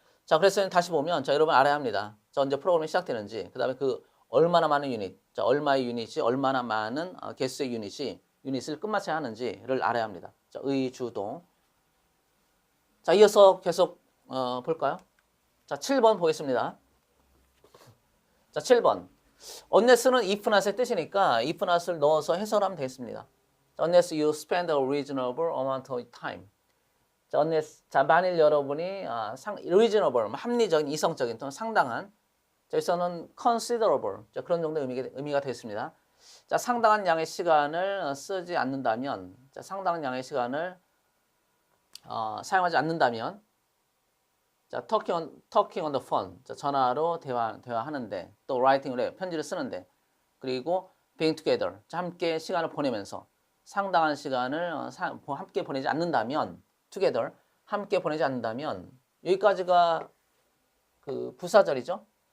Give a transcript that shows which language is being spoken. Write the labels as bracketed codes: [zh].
[ko] 자, 그래서 다시 보면 자, 여러분 알아야 합니다. 자, 언제 프로그램이 시작되는지, 그다음에 그 얼마나 많은 유닛, 자, 얼마의 유닛이 얼마나 많은 개수의 유닛을 끝마쳐야 하는지를 알아야 합니다. 자, 의주동. 자, 이어서 계속 볼까요? 자, 7번 보겠습니다. 자, 7번. unless는 if not의 뜻이니까 if not을 넣어서 해석을 하면 되겠습니다. [en] Unless you spend a reasonable amount of time. [ko] 자, unless, 자, 만일 여러분이 reasonable, 합리적인, 이성적인 또는 상당한, 자, 여기서는 considerable, 자, 그런 정도의 의미가 되겠습니다. 자, 상당한 양의 시간을 쓰지 않는다면, 자, 상당한 양의 시간을 사용하지 않는다면, 자, [en] talking on the phone, [ko] 자, 전화로 대화하는데, 또 writing을 해요, 편지를 쓰는데, 그리고 [en] being together, [ko] 자, 함께 시간을 보내면서 상당한 시간을 함께 보내지 않는다면, together, 함께 보내지 않는다면, 여기까지가 그 부사절이죠.